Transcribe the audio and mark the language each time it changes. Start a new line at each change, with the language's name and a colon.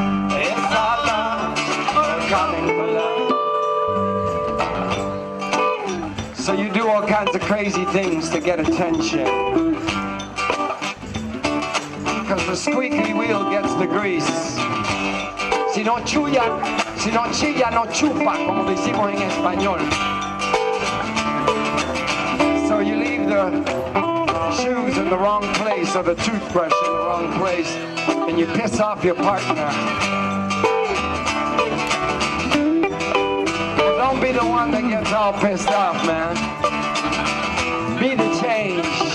English: It's all love or a calling for love. So you do all kinds of crazy things to get attention, because the squeaky wheel gets the grease.
Spanish: Si no chilla, no chupa, como decimos en español.
English: So you leave the shoes in the wrong place or the toothbrush in the wrong place, and you piss off your partner. Well, don't be the one that gets all pissed off, man. Be the change.